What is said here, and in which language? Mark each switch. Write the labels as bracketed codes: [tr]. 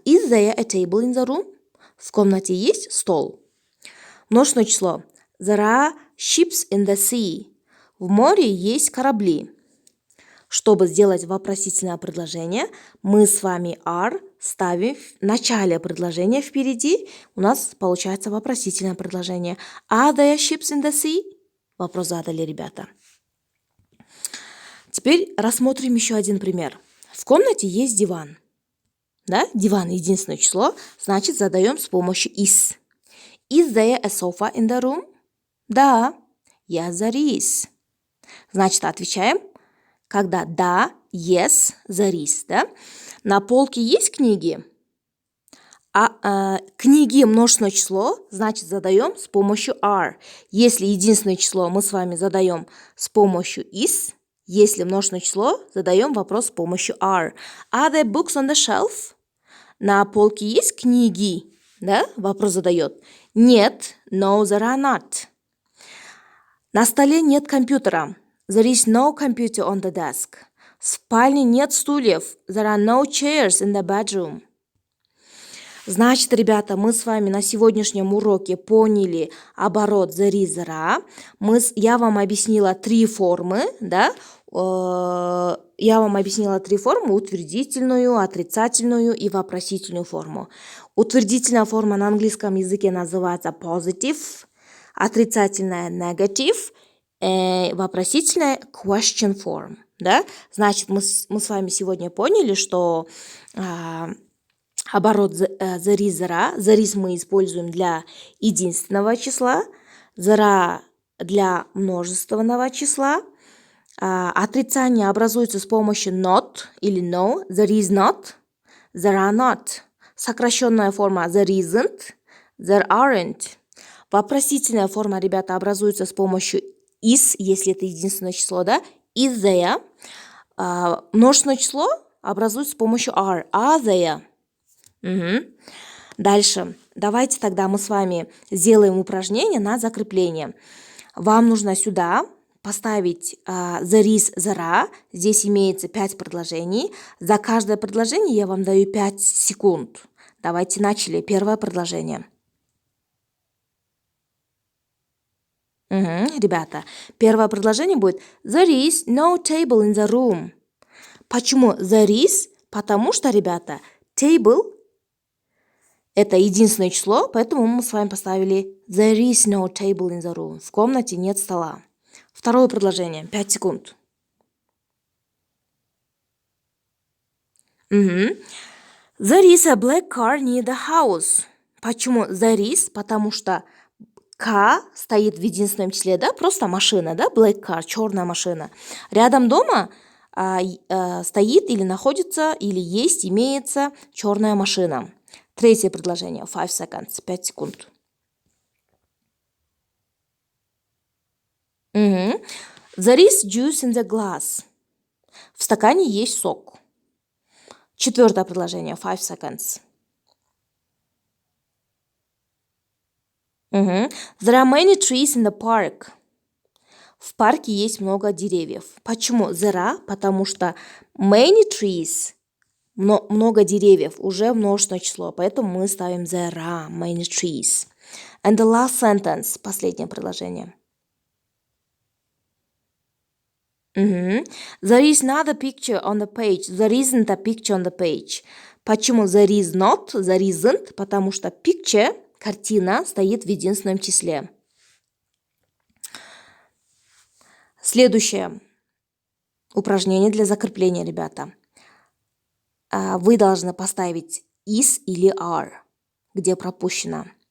[en] Is there a table in the room? [ru] В комнате есть стол. Множественное число. [en] There are ships in the sea. [ru] В море есть корабли. Чтобы сделать вопросительное предложение, мы с вами are ставим в начале предложения впереди. У нас получается вопросительное предложение. [en] Are there ships in the sea? [ru] Вопрос задали, ребята. Теперь рассмотрим еще один пример. В комнате есть диван. Да? Диван единственное число, значит задаем с помощью is. [en] Is there a sofa in the room? [ru] Да. [en] Yes, there is. [ru] Значит, отвечаем. Когда да, yes, there is, да? На полке есть книги? Книги множественное число, значит, задаем с помощью are. Если единственное число, мы с вами задаем с помощью is. Если множественное число, задаем вопрос с помощью are. [en] Are there books on the shelf? [ru] На полке есть книги? Да? Вопрос задает. [en] Нет, no, there are not. [ru] На столе нет компьютера. [en] There is no computer on the desk. [ru] В спальне нет стульев. [en] There are no chairs in the bedroom. [ru] Значит, ребята, мы с вами на сегодняшнем уроке поняли оборот there is, there are. Я вам объяснила три формы, да? Я вам объяснила три формы: утвердительную, отрицательную и вопросительную форму. Утвердительная форма на английском языке называется positive, отрицательная negative вопросительное question form. Да? Значит, мы с вами сегодня поняли, что оборот there is, there is мы используем для единственного числа, there для множественного числа. Отрицание образуется с помощью not или no. [en] There is not, there are not. [ru] Сокращенная форма [en] there isn't, there aren't. [ru] Вопросительная форма, ребята, образуется с помощью is, если это единственное число, да? [en] Is there. [ru] Множественное число образуется с помощью are there. Угу. Дальше. Давайте тогда мы с вами сделаем упражнение на закрепление. Вам нужно сюда поставить there is, there are. Здесь имеется 5 предложений. За каждое предложение я вам даю 5 секунд. Давайте начали. Первое предложение. Ребята, первое предложение будет [en] there is no table in the room. [ru] Почему there is? Потому что, ребята, table это единственное число, поэтому мы с вами поставили [en] there is no table in the room. [ru] В комнате нет стола. Второе предложение. 5 секунд. [en] There is a black car near the house. [ru] Почему there is? Потому что car стоит в единственном числе, да? Просто машина, да? Black car, черная машина. Рядом дома стоит или находится, или есть, имеется черная машина. Третье предложение. [en] 5 seconds. [ru] 5 секунд. [en] There is juice in the glass. [ru] В стакане есть сок. Четвертое предложение. [en] 5 seconds. There are many trees in the park. [ru] В парке есть много деревьев. Почему there are? Потому что many trees, много деревьев, уже множественное число. Поэтому мы ставим there are many trees. [en] And the last sentence, [ru] последнее предложение. [en] There is not a picture on the page. There isn't a picture on the page. [ru] Почему there is not, there isn't? Потому что picture, картина, стоит в единственном числе. Следующее упражнение для закрепления, ребята. Вы должны поставить is или are, где пропущено.